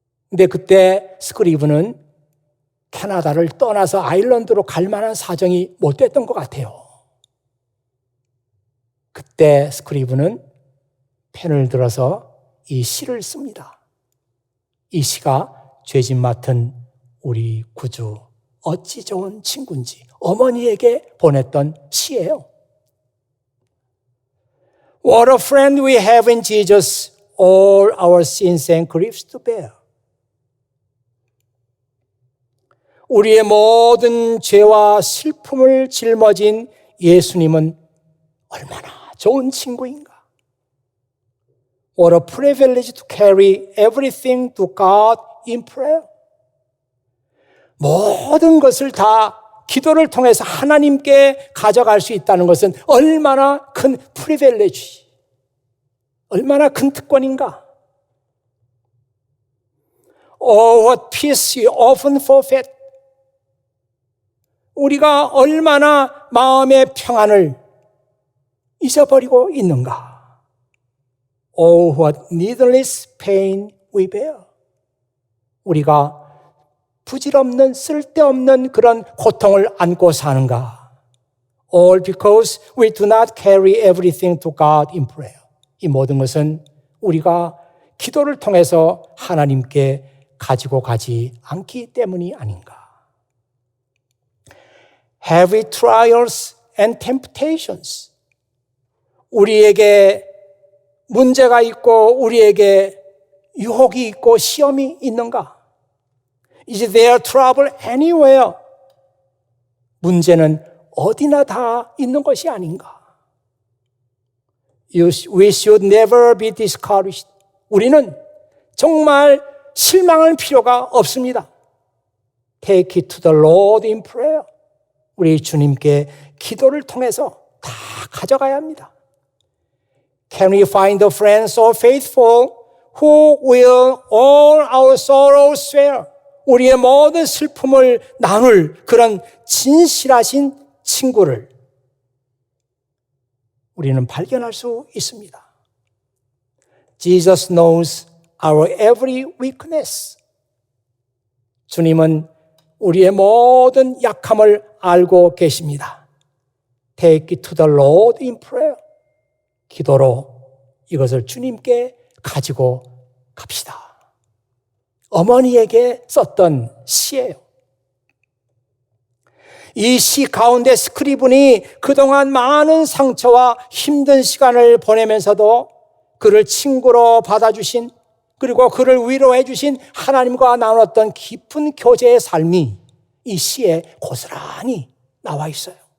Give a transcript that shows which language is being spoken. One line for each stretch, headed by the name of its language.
Korean: 근데 그때 스크리븐은 캐나다를 떠나서 아일랜드로 갈 만한 사정이 못 됐던 것 같아요. 그때 스크리븐은 펜을 들어서 이 시를 씁니다. 이 시가 죄짐 맡은 우리 구주 어찌 좋은 친구인지 어머니에게 보냈던 시예요.
English: What a friend we have in Jesus, all our sins and griefs to bear.
Korean: 우리의 모든 죄와 슬픔을 짊어진 예수님은 얼마나 좋은 친구인가.
English: What a privilege to carry everything to God in prayer.
Korean: 모든 것을 다 기도를 통해서 하나님께 가져갈 수 있다는 것은 얼마나 큰 프리빌리지, 얼마나 큰 특권인가.
English: Oh, what peace you often forfeit.
Korean: 우리가 얼마나 마음의 평안을 잊어버리고 있는가.
English: Oh, what needless pain we bear.
Korean: 우리가 부질없는 쓸데없는 그런 고통을 안고 사는가.
English: All because we do not carry everything to God in prayer.
Korean: 이 모든 것은 우리가 기도를 통해서 하나님께 가지고 가지 않기 때문이 아닌가.
English: Heavy trials and temptations.
Korean: 우리에게 문제가 있고 우리에게 유혹이 있고 시험이 있는가?
English: Is there trouble anywhere?
Korean: 문제는 어디나 다 있는 것이 아닌가?
English: We should never be discouraged.
Korean: 우리는 정말 실망할 필요가 없습니다.
English: Take it to the Lord in prayer.
Korean: 우리 주님께 기도를 통해서 다 가져가야 합니다.
English: Can we find a friend so faithful who will all our sorrows share?
Korean: 우리의 모든 슬픔을 나눌 그런 진실하신 친구를 우리는 발견할 수 있습니다.
English: Jesus knows our every weakness.
Korean: 주님은 우리의 모든 약함을 알고 계십니다.
English: Take it to the Lord in prayer.
Korean: 기도로 이것을 주님께 가지고 갑시다. 어머니에게 썼던 시예요. 이 시 가운데 스크리븐이 그동안 많은 상처와 힘든 시간을 보내면서도 그를 친구로 받아주신, 그리고 그를 위로해 주신 하나님과 나눴던 깊은 교제의 삶이 이 시에 고스란히 나와 있어요.